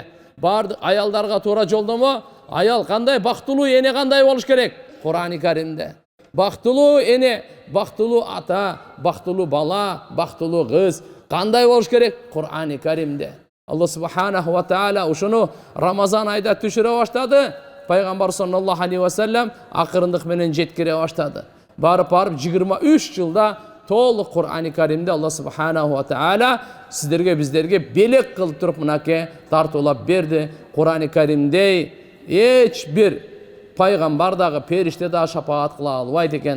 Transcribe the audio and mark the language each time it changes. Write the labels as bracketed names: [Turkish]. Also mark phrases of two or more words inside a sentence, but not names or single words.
[Kyrgyz] Бардык аялдарга туура жолдомо. Аял кандай бактылуу, эне кандай болуш керек? Кур'ан-ы Каримде. Бактылуу эне, бактылуу ата, бактылуу бала, бактылуу кыз кандай болуш керек? Кур'ан-ы Каримде. [Arabic] الله سبحانه وتعالى [Kyrgyz] ушуну Рамазан айда түшүрө баштады. Пайгамбар [Arabic] صلى الله عليه وسلم [Kyrgyz] акырындык менен жеткире баштады. Барып 23 жылда толук Кур'ан-ы Каримде [Arabic] الله سبحانه وتعالى [Kyrgyz] сиздерге биздерге белек кылып туруп мынакей тартуулап берди. Кур'ан-ы Каримде эч бир пайгамбар дагы периште дагы шапаат кыла албайт экен.